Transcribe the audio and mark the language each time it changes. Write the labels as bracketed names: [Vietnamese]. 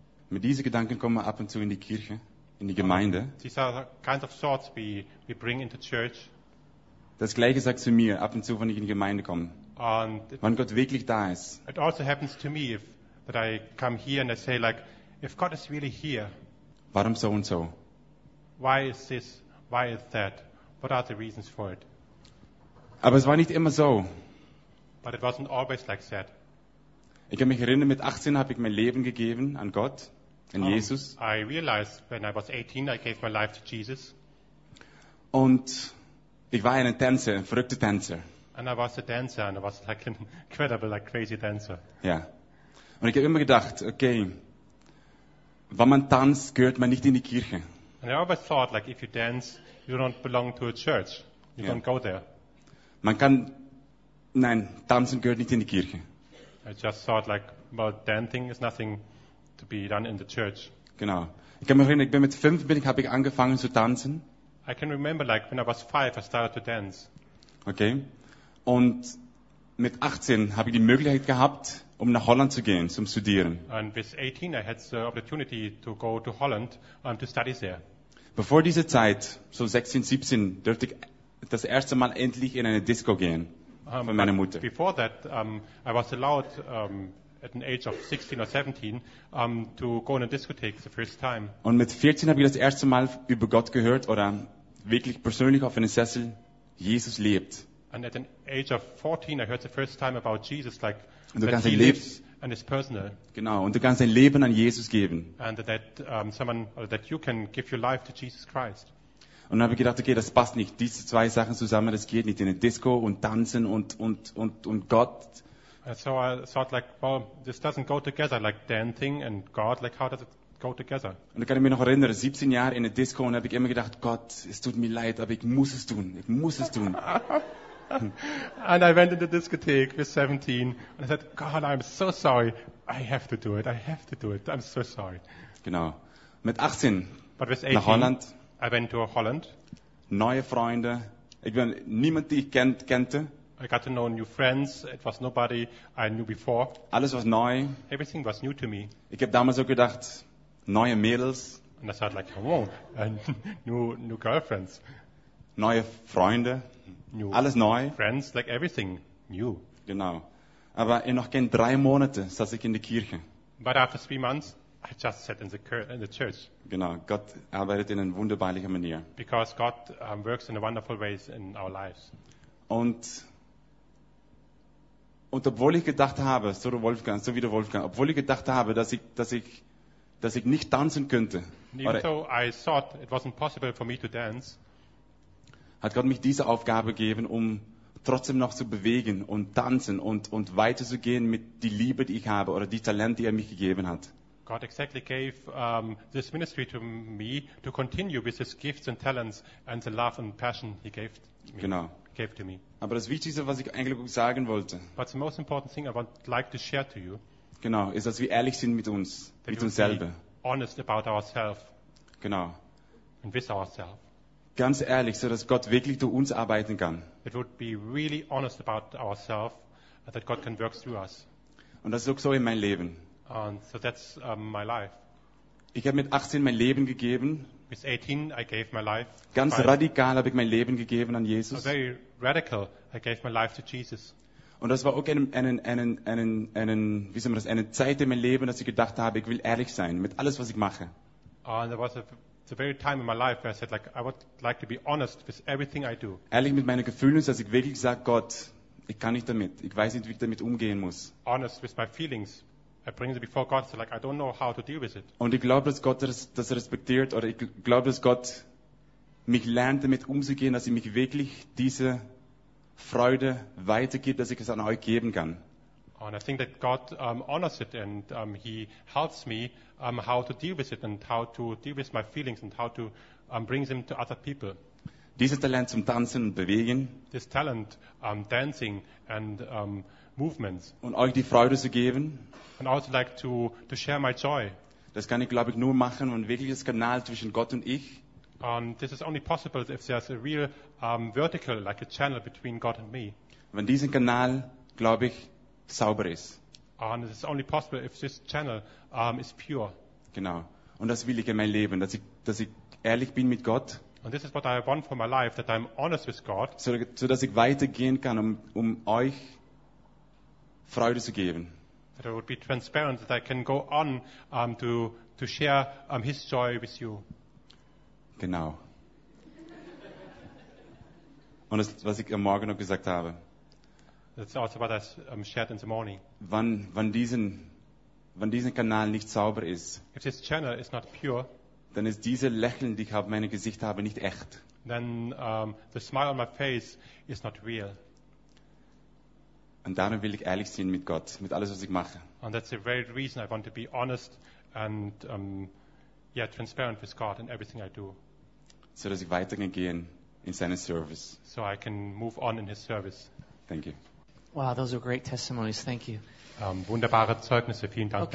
[German] Mit diesen Gedanken kommen wir ab und zu in die Kirche, in die Gemeinde. [English] These are kind of thoughts we bring into church. [German] Das gleiche sagt zu mir ab und zu, wenn ich in die Gemeinde komme. [English] And [German] wenn Gott wirklich da ist. [English] It also happens to me that I come here and I say like, if God is really here. [German] Warum so und so? [English] Why is this? Why is that? What are the reasons for it? [German] Aber es war nicht immer so. [English] But it wasn't always like that. [German] Ich kann mich erinnern, mit 18 habe ich mein Leben gegeben an Gott, an Jesus. [English] I realized when I was 18, I gave my life to Jesus. [German] Und ich war ein Tänzer, ein verrückter Tänzer. [English] And I was a dancer, and I was like an incredible, like crazy dancer. [German] Ja. Und ich habe immer gedacht, okay, wenn man tanzt, gehört man nicht in die Kirche. [English] And I always thought, like, if you dance, you don't belong to a church. You don't go there. [German] Man kann, nein, tanzen gehört nicht in die Kirche. [English] I just thought, like, well, dancing is nothing to be done in the church. [German] Genau. Ich kann mich erinnern, ich bin mit 5, habe ich angefangen zu tanzen. [English] I can remember, like, when I was 5, I started to dance. Okay. [German] Und mit 18 habe ich die Möglichkeit gehabt, um nach Holland zu gehen, zum Studieren. [English] And with 18, I had the opportunity to go to Holland and to study there. [German] Bevor diese Zeit, so 16, 17, durfte ich das erste Mal endlich in eine Disco gehen von meiner Mutter. [English] Before that, I was allowed at an age of 16 or 17 to go in a discotheque the first time. [German] Und mit 14 habe ich das erste Mal über Gott gehört oder wirklich persönlich auf einem Sessel, Jesus lebt. [English] And at an age of 14, I heard the first time about Jesus, like und that he lives and is personal. [German] Genau, und du kannst dein Leben an Jesus geben. [English] And that that you can give your life to Jesus Christ. [German] Und dann habe ich gedacht, okay, das passt nicht. Diese zwei Sachen zusammen, das geht nicht. In eine Disco und tanzen und Gott. [English] And so I thought like, well, this doesn't go together, like dancing and God, like how does it go together? [German] Und ich kann mich noch erinnern, 17 Jahre in eine Disco und habe ich immer gedacht, Gott, es tut mir leid, aber ich muss es tun. Ich muss es tun. [English] And I went in the discotheque with 17 and I said, God, I'm so sorry. I have to do it. I have to do it. I'm so sorry. [German] Genau. Mit 18, [English] but with 18 [German] nach Holland. [English] I went to Holland. [German] Neue Freunde. Ich bin niemand, die ich kannte. [English] I got to know new friends. It was nobody I knew before. [German] Alles was neu. [English] Everything was new to me. [German] Ich habe damals so gedacht, neue Mädels. [English] And I thought like, oh, new girlfriends. [German] Neue Freunde. [English] New [German] alles neu. [English] Friends, like everything new. [German] Genau. Aber in noch gern 3 Monate saß ich in der Kirche. [English] But after 3 months, I just sat in the church. [German] Genau. Gott arbeitet in einer wunderbarlichen Manier. [English] Because God works in a wonderful ways in our lives. [German] Und obwohl ich gedacht habe, so wie der Wolfgang, dass ich nicht tanzen könnte. [English] I thought it was impossible for me to dance, [German] hat Gott mich diese Aufgabe gegeben, um trotzdem noch zu bewegen und tanzen und weiterzugehen mit die Liebe, die ich habe oder die Talent, die er mich gegeben hat. [English] God exactly gave this ministry to me to continue with his gifts and talents and the love and passion he gave me. [German] Genau. [English] Gave to me. [German] Aber das Wichtigste, was ich eigentlich sagen wollte, [English] but the most important thing I would like to share to you, [German] genau, ist, dass wir ehrlich sind mit uns, [English] that [German] mit uns selber. [English] Honest about ourselves. [German] Genau. [English] And with ourselves. [German] Ganz ehrlich, so dass Gott wirklich durch uns arbeiten kann. [English] It would be really honest about ourselves that God can work through us. [German] Und das ist auch so in meinem Leben. [English] And so that's my life. [German] Ich habe mit 18 mein Leben gegeben. [English] With 18 I gave my life. [German] Ganz radikal habe ich mein Leben gegeben an Jesus. [English] So very radical I gave my life to Jesus. [German] Und das war auch eine Zeit in meinem Leben, dass ich gedacht habe, ich will ehrlich sein mit alles, was ich mache. [English] And there was a very time in my life where I said, like, I would like to be honest with everything I do. [German] Ehrlich mit meinen Gefühlen, dass ich wirklich sage, Gott, ich kann nicht damit. Ich weiß nicht, wie ich damit umgehen muss. [English] Honest with my feelings. I bring it before God, so like, I don't know how to deal with it. [German] Und ich glaube, dass Gott das respektiert, oder ich glaube, dass Gott mich lernt, damit umzugehen, dass ich mich wirklich diese Freude weitergibt, dass ich es an euch geben kann. [English] And I think that God honors it and he helps me how to deal with it and how to deal with my feelings and how to bring them to other people. [German] Dieses Talent zum Tanzen und Bewegen. [English] This talent, dancing and movements. [German] Und euch die Freude zu geben. [English] And also like to share my joy. [German] Das kann ich, glaube ich, nur machen, wenn wirklich das Kanal zwischen Gott und ich. [English] This is only possible if there's a real vertical, like a channel between God and me. [German] Wenn diesen Kanal, glaube ich, sauber ist. [English] And this is only possible if this channel is pure. [German] Genau. Und das will ich in mein Leben, dass ich ehrlich bin mit Gott. [English] And this is what I want for my life, that I'm honest with God. [German] So dass ich weitergehen kann, um euch Freude zu geben. [English] That I would be transparent, that I can go on to share his joy with you. [German] Genau. Und das, was ich am Morgen noch gesagt habe. [English] That's also what I shared in the morning. [German] Wenn diesen Kanal nicht sauber ist, [English] if this channel is not pure, [German] dann ist diese Lächeln, die ich auf meinem Gesicht habe, nicht echt. [English] Then the smile on my face is not real. [German] Und darum will ich ehrlich sein mit Gott, mit alles, was ich mache. [English] And that's the very reason I want to be honest and transparent with God in everything I do. [German] So dass ich weitergehen in seinen Service. [English] So I can move on in his service. Thank you. Wow, those are great testimonies. Thank you. [German] Wunderbare Zeugnisse. Vielen Dank.